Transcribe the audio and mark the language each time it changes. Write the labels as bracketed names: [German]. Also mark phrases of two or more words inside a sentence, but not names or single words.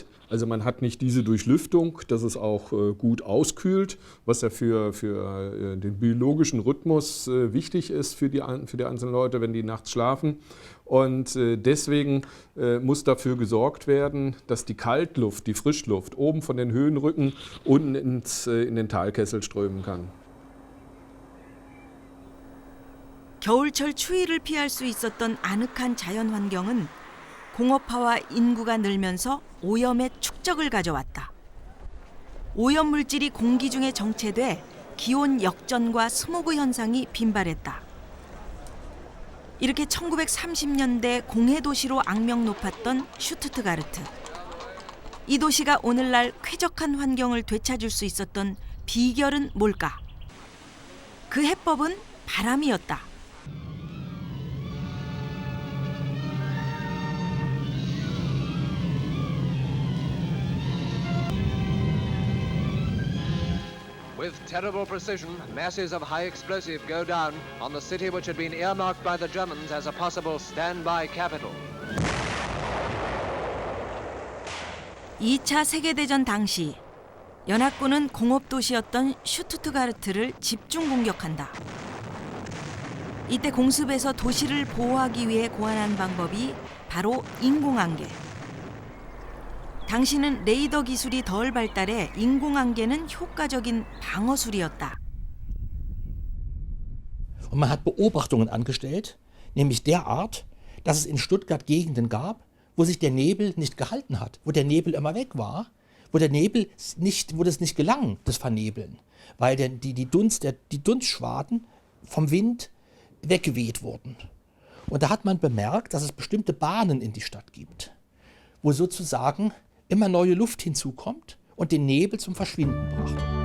[German] Also man hat nicht diese Durchlüftung, dass es auch gut auskühlt, was ja für den biologischen Rhythmus wichtig ist für die einzelnen Leute, wenn die nachts schlafen. Und deswegen muss dafür gesorgt werden, dass die Kaltluft, die Frischluft oben von den Höhenrücken unten in den Talkessel strömen kann. [Korean] 겨울철 추위를 피할 수 있었던 아늑한 자연환경은 공업화와 인구가 늘면서 오염의 축적을 가져왔다. 오염 물질이 공기 중에 정체돼 기온 역전과 스모그 현상이 빈발했다. 이렇게 1930년대 공해도시로 악명 높았던 슈투트가르트. 이 도시가 오늘날 쾌적한 환경을 되찾을 수 있었던 비결은 뭘까? 그 해법은 바람이었다. [English] With terrible precision, masses of high explosive go down on the city which had been earmarked by the Germans as a possible standby capital. [Korean] 2차 세계대전 당시 연합군은 공업도시였던 슈투트가르트를 집중 공격한다. 이때 공습에서 도시를 보호하기 위해 고안한 방법이 바로 인공안개. 당시는 레이더 기술이 덜 발달해 인공안개는 효과적인 방어술이었다. [German] Und man hat Beobachtungen angestellt, nämlich der Art, dass es in Stuttgart Gegenden gab, wo sich der Nebel nicht gehalten hat, wo der Nebel immer weg war, wo es nicht gelang, das Vernebeln, weil die Dunstschwaden vom Wind weggeweht wurden. Und da hat man bemerkt, dass es bestimmte Bahnen in die Stadt gibt, wo sozusagen immer neue Luft hinzukommt und den Nebel zum Verschwinden brachte.